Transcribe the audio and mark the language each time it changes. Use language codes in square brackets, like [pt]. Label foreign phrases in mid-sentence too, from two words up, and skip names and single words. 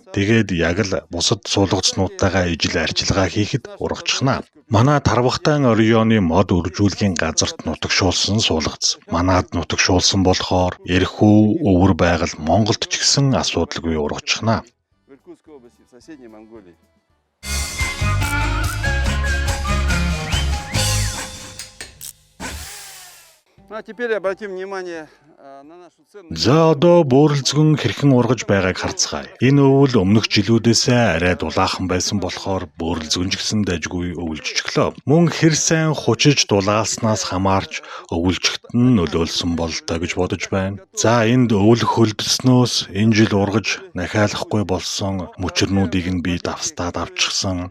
[mn] Тэгээд яг л бусад суулгацнуудтайгаа ижил арчилгаа хийхэд ургачихна. Манай Тарвахтайн оройн мод үржүүлгийн газарт нутагшуулсан суулгац. Манад нутагшуулсан болохоор эрхүү өвөр байгаль Монголд ч гэсэн асуудалгүй ургачихна. [ru] Иркутской области, в соседней Монголии. Ну а теперь обратим внимание на нашу ценную... [mn] За одоо бөөрөлзгөн хэрхэн ургаж байгааг харцгаая. Энэ өвөл өмнөх жилүүдээс арай дулаахан байсан болохоор бөөрөлзгөн ч гэсэн дажгүй өвөлжчихлөө. Мөн хэр сайн хучиж дулаалснаас хамаарч өвөлжихт нь нөлөөлсөн болтой гэж бодож байна. За энд өвөл хөлдснөөс энэ жил ургаж нахиалахгүй болсон мөчрнүүдийг нь би давстаад авчихсан.